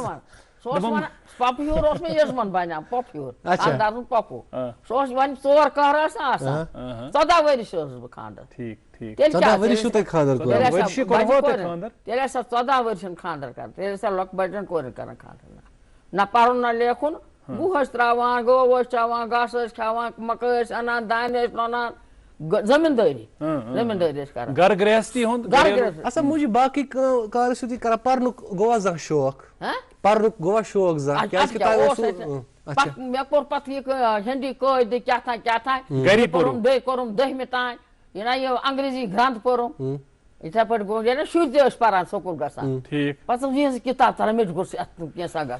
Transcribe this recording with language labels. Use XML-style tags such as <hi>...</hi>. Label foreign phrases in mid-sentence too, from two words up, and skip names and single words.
<ks>سُہ اوس ونان پۄپہٕ ہیوٗر اوس مےٚ یزمن بنیٛام پۄپہٕ ہیوٗر خانٛدار سُنٛد پۄپھوٗ سُہ اوس وۄنۍ 4 کَہر ٲسۍ نہ آسان 14 ؤرِش ٲسٕس بہٕ خانٛدر تیٚلہِ ٲسۍ 14 ؤرشن خانٛدر کران تیٚلہِ ٲسۍ لۄکٹہِ بچن کورٮ۪ن کران خانٛدر نہ پرُن نہ لیکھُن گُہہ ٲسۍ تراوان گٲو ٲسۍ چاوان گاسہٕ ٲسۍ کھٮ۪وان مکٲے ٲسۍ انان دانہِ ٲسۍ لونان زٔمیٖندٲری ٲسۍ کران</ks> <ur>گھر گرہستی ہُنٛد اچھا مجھے</ur> <ks>باقی کار ٲسِو تُہۍ کران پرنُک گوٚوا زانٛہہ شوق پرنُک گوٚوا شوق زانٛہہ مےٚ کوٚر پتہٕ یہِ ہِندی قٲیدٕ کیٛاہ تانۍ بیٚیہِ کوٚرُم 10مہِ تانۍ یہِ نا یہِ انگریٖزی گرٛنٛد پوٚرُم یِتھے پٲٹھۍ گوٚو ییٚلہِ شُرۍ تہِ ٲسۍ پران سکوٗل گژھان پتہٕ یِہٕنٛز کِتاب ژلان مےٚ تہِ گوٚژھ اَتھ کینٛژھا گژھُن</ks>